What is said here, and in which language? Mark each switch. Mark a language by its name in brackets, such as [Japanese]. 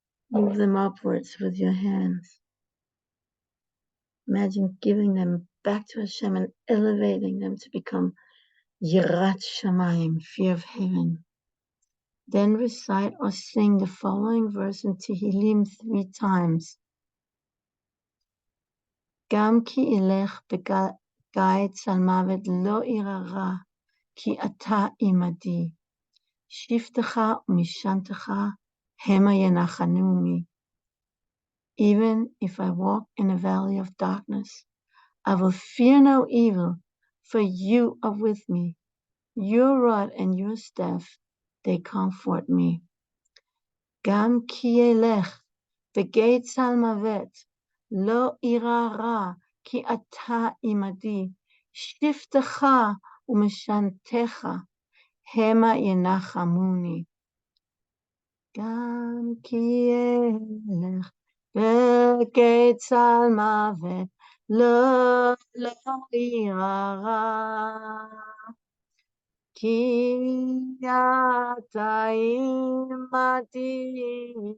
[English] Move them upwards with your hands. Imagine giving them back to Hashem and elevating them to become Yirat Shamayim, fear of heaven. Then recite or sing the following verse in Tehillim 3 times. [Hebrew] גם כי אלך בגיא צל מוות לא אירא רע, כי אתה עמדי. שבטך ומשענתך המה ינחמוני. [English] Even if I walk in a valley of darkness, I will fear no evil, for you are with me. Your rod and your staff, they comfort me. [Hebrew] גם כי אלך בגיא צל מוות, לא אירא רע, כי אתה עמדי. שבטך ומשענתך המה ינחמוני. גם כי אלך בגיא צל מוות, לא אירא רע, כי אתה עמדי.